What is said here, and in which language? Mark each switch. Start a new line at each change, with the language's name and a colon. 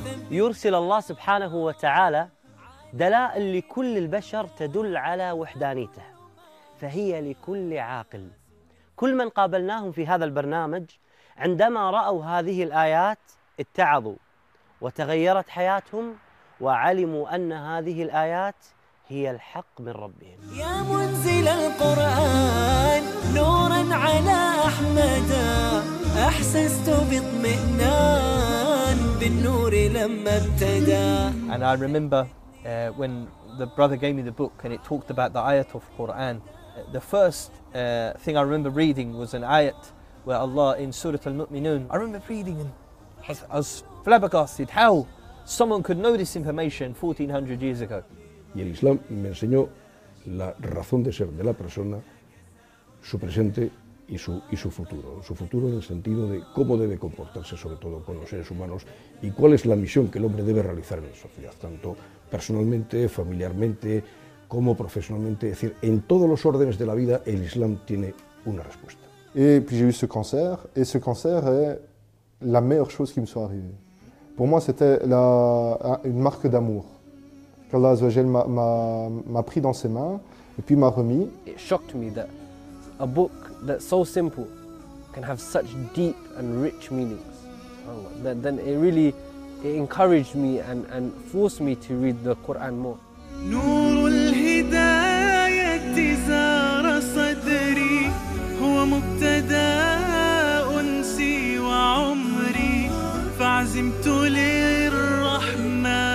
Arabic: يرسل الله سبحانه وتعالى دلائل لكل البشر تدل على وحدانيته فهي لكل عاقل كل من قابلناهم في هذا البرنامج عندما رأوا هذه الآيات اتعظوا وتغيرت حياتهم وعلموا أن هذه الآيات هي الحق من ربهم يا منزل القرآن نورا على أحمد أحسست بطمئنان بالنور لما ابتدى
English: And I remember when the brother gave me the book and it talked about the ayat of Quran the first thing I remember reading was an ayat where Allah in Surah Al-Mu'minun I remember reading and I was flabbergasted how someone could know this information 1400 years ago
Spanish: Y el Islam me enseñó la razón de ser de la persona, su presente y su futuro. Su futuro en el sentido de cómo debe comportarse, sobre todo con los seres humanos, y cuál es la misión que el hombre debe realizar en la sociedad, tanto personalmente, familiarmente, como profesionalmente. Es decir, en todos los órdenes de la vida, el Islam tiene una respuesta.
French: Y puis j'ai eu ce cancer, et ce cancer est la meilleure chose qui me soit arrivée. Pour moi, c'était une marque d'amour. Qu'Allah Azzawajal m'a pris dans ses mains et puis m'a remis.
English: It shocked me that a book that's so simple can have such deep and rich meanings. That then it really encouraged me and forced me to read the Quran more.
Arabic: نور الهداية زار صدري هو مبتدا أنسي وعمري فعزمت للرحمن